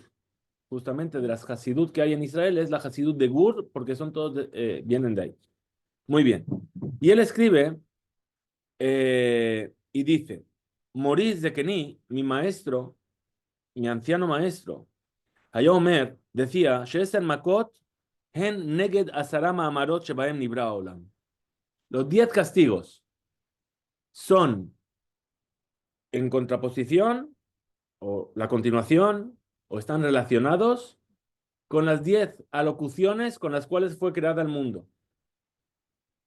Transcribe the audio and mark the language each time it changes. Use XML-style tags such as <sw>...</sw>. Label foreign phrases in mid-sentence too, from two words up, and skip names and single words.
<es>Justamente de las Hasidut que hay en Israel es la Hasidut de Gur, porque son todos, vienen de ahí. Muy bien. Y él escribe y dice, Maurice de Keni, mi maestro, mi anciano maestro, Hayomer, decía,</es> <he>שעשר מכות, הן נגד עשרה מאמרות שבהם נברא עולם.</he> <es>Los 10 castigos son en contraposición, o la continuación, o están relacionados con las 10 alocuciones con las cuales fue creada el mundo.</es>